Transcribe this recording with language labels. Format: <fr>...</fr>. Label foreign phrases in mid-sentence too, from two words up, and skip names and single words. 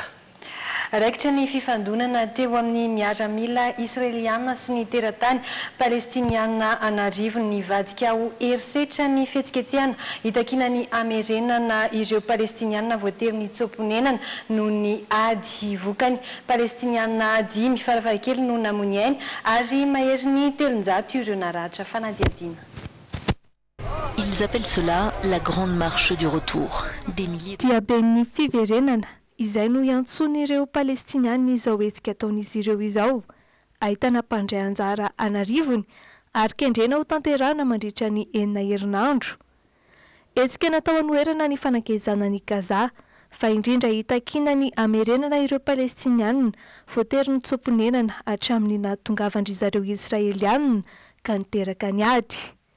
<mg>Raikitra ny fifandonana teo amin'ny miaramila Israeliana sy ny teratany Palestiniana anarivo ny vadika ho herisetra ny fihetsiketsehana hitakina ny amerenana ireo Palestiniana voatery ny tsomponenana noho ny ady vokany. Palestiniana 10 mifarafahakely no namony ainy ary mahery ny 300 ireo naratra fanadiadiana.</mg> <fr>Ils appellent cela la grande marche du retour. Des milliers</fr> <mg>Diaben'ny fiverenana izay no iantson'ireo Palestiniana izao hetsika ataon'izy ireo izao. Ahitana mpandray anjara anarivony ary kendrena ho tanterana mandritra ny 9 herinandro. Hetsika natao anoherana ny fanakezana ny Gaza fa indrindra hitakina ny amerenana ireo Palestiniana voatery ny tsomponenana hatramin'ny nahatongavandrizareo Israeliana ka niteraka ny ady.</mg>